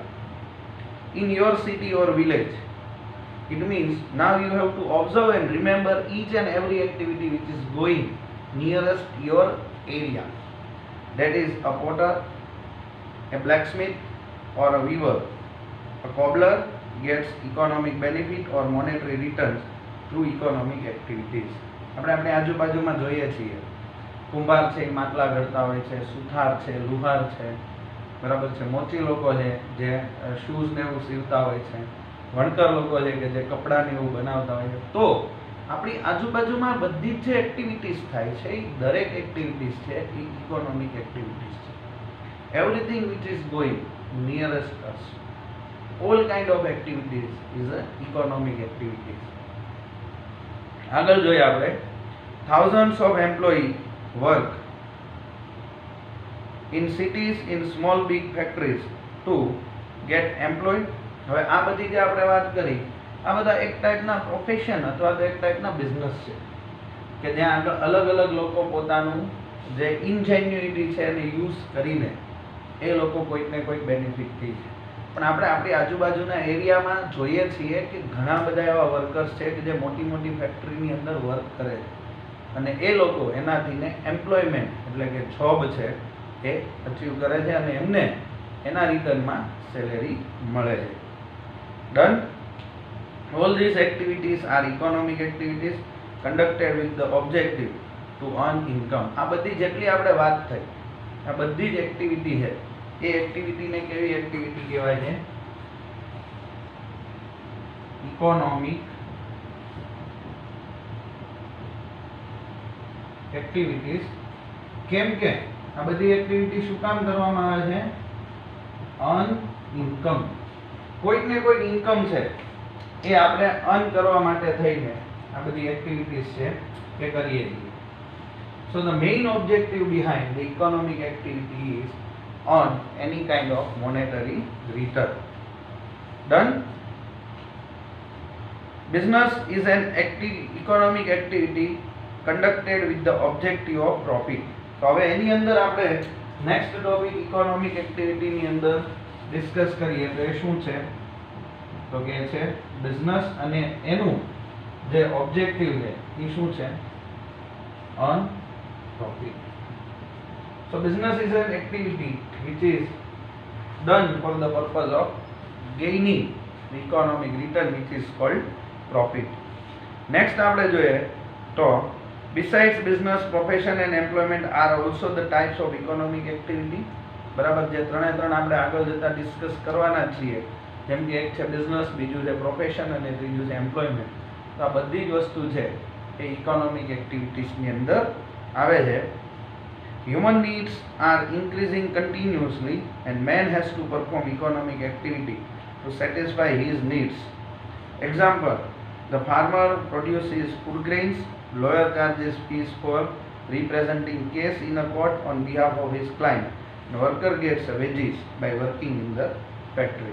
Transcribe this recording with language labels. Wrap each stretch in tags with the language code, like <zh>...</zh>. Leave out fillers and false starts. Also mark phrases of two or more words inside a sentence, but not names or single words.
<en>In your city or village, it means now you have to observe and remember each and every activity which is going nearest your area. That is a potter, a blacksmith or a weaver. A cobbler gets economic benefit or monetary returns through economic activities.</en> <gu>આપણે આજુબાજુમાં જોઈએ છીએ, કુંભાર છે એ માટલા ઘડતા હોય છે, સુથાર છે, લુહાર છે, બરાબર છે, મોચી લોકો છે જે શૂઝ ને એવું સીવતા હોય છે, વણકર લોકો છે કે જે કપડા ને એવું બનાવતા હોય છે. તો આપણી આજુબાજુમાં બધી જ જે એક્ટિવિટીઝ થાય છે એ દરેક એક્ટિવિટીઝ છે એ</gu> <en>economic activities</en> <gu>છે.</gu> <en>Everything which is going nearest us, all kind of activities is a economic activities.</en> <gu>આગળ જોઈએ આપણે,</gu> <en>thousands of employees work in cities in small big factories to get employed.</en> <gu>હવે આ બધી જે આપણે વાત કરી, આ બધા એક ટાઈપના પ્રોફેશન અથવા તો એક ટાઈપના બિઝનેસ છે કે જ્યાં અલગ અલગ લોકો પોતાનું જે ઇન્જેન્યુઇટી છે એને યુઝ કરીને એ લોકો કોઈક ને કોઈક બેનિફિટ થઈ છે. પણ આપણે આપણી આજુબાજુના એરિયામાં જોઈએ છીએ કે ઘણા બધા એવા વર્કર્સ છે કે જે મોટી મોટી ફેક્ટરીની અંદર વર્ક કરે છે, અને એ લોકો એનાથીને એમ્પ્લોયમેન્ટ એટલે કે જોબ છે એ અચીવ કરે છે, અને એમને એના રિટર્નમાં સેલેરી મળે છે. ડન.</gu> <en>All these activities are economic activities conducted with the objective to earn income.</en> <gu>આ બધી જેટલી આપણે વાત થઈ, આ બધી જ એક્ટિવિટી છે એ એક્ટિવિટીને કેવી એક્ટિવિટી કહેવાય છે?</gu> <en>economic activities.</en> <gu>કેમ કે આ બધી એક્ટિવિટી શું કામ કરવામાં આવે છે?</gu> <en>earn income.</en> <gu>કોઈક ને કોઈક ઇન્કમ છે એ આપણે અર્ન કરવા માટે થઈને આ બધી એક્ટિવિટીઝ છે એ કરીએ છીએ.</gu> <en>So the main objective behind the economic activity is on any kind of monetary return. Done. Business is an economic activity conducted with the objective of profit.</en> <gu>તો હવે એની અંદર આપણે</gu> <en>next topic economic activity</en> <gu>ની અંદર ડિસ્કસ કરીએ તો એ શું છે? તો કે છે બિઝનેસ, અને એનું જે ઓબ્જેક્ટિવ છે એ શું છે?</gu> <en>earn profit. So business is an activity which is done for the purpose of gaining the economic return, which is called profit. Next</en> <gu>આપણે જોઈએ તો</gu> <en>besides business, profession and employment are also the types of economic activity.</en> <gu>બરાબર, જે ત્રણે ત્રણ આપણે આગળ જતા ડિસ્કસ કરવાના છીએ, જેમ કે એક છે બિઝનેસ, બીજું છે પ્રોફેશન અને ત્રીજું છે એમ્પ્લોયમેન્ટ. તો આ બધી જ વસ્તુ છે એ</gu> <en>economic activities</en> <gu>અંદર આવે છે.</gu> <en>Human needs are increasing continuously and man has to perform economic activity to satisfy his needs. Example, the farmer produces food grains, lawyer charges fees for representing case in a court on behalf of his client, and worker gets wages by working in the factory.</en>